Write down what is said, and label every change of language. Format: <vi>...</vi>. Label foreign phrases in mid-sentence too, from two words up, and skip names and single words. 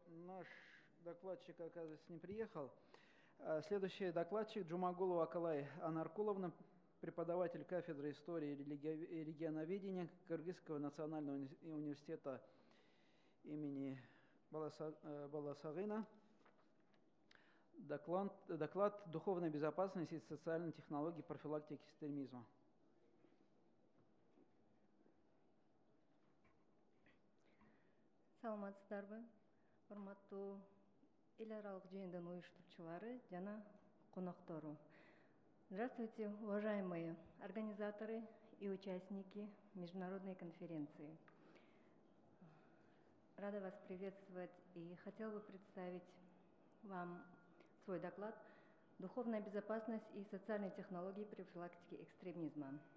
<ru>Наш докладчик, оказывается, не приехал. Следующий докладчик Джумагулова Акалай Анаркуловна, преподаватель кафедры истории и регионоведения Кыргызского национального университета имени Баласагына. Доклад «Духовная безопасность и социальные технологии профилактики экстремизма».</ru> <ky>Саламатсыздарбы, урматтуу эл аралык жыйындын уюштуруучулары жана коноктору.</ky> <ru>Здравствуйте, уважаемые организаторы и участники Международной конференции. Рада вас приветствовать и хотела бы представить вам свой доклад «Духовная безопасность и социальные технологии профилактики экстремизма».</ru>